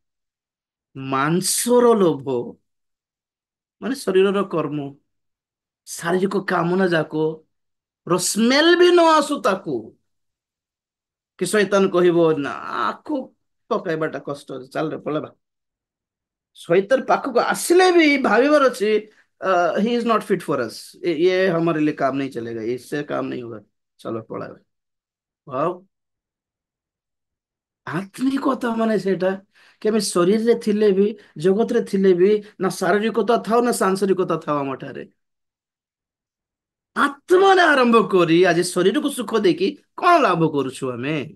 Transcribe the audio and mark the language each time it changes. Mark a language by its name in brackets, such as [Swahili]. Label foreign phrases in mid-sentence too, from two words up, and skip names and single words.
[Odia] ମାଂସର ଲୋଭ ମାନେ ଶରୀରର କର୍ମ, ଶାରୀରିକ କାମନା ଯାକ ର ସ୍ମେଲ ବି ନ ଆସୁ ତାକୁ, କି ଶୈତାନ କହିବ ନା ଆକୁ ପକାଇବାଟା କଷ୍ଟ ଅଛି, ଚାଲରେ ପଳେଇବା। ଶୈତାନ ପାଖକୁ ଆସିଲେ ବି ଭାବିବାର ଅଛି [English] he is not fit for us, [Hindi] ये हमारे लिए काम नहीं चलेगा, इससे काम नहीं होगा, चलो पଳାଇବା। [Odia] ଆଉ ଆତ୍ମିକତା ମାନେ ସେଇଟା କି ଆମେ ଶରୀରରେ ଥିଲେ ବି, ଜଗତରେ ଥିଲେ ବି, ନା ଶାରୀରିକତା ଥାଉ ନା ସାଂସାରିକତା ଥାଉ, ଆମଠାରେ ଆତ୍ମାରେ ଆରମ୍ଭ କରି ଆଜି ଶରୀରକୁ ସୁଖ ଦେଇକି କଣ ଲାଭ କରୁଛୁ ଆମେ?